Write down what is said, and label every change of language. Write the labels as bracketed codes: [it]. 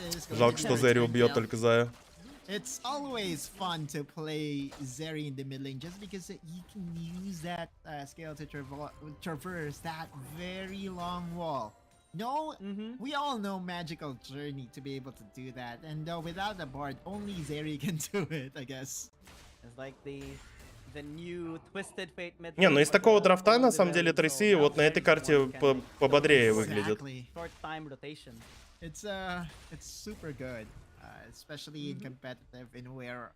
[ru] Жалко, что Зери убьет только Зая. [en] It's always fun to play Zeri in the mid lane just because you can use that skill to traverse that very long wall. No, we all know magical journey to be able to do that, and without the bard, only Zeri can do it, I guess. It's like the new twisted fate mid. [ru] Не, ну из такого драфта на самом деле трейсы вот на этой карте пободрее выглядят. [en] Short time rotation. It's super good. Especially in competitive in where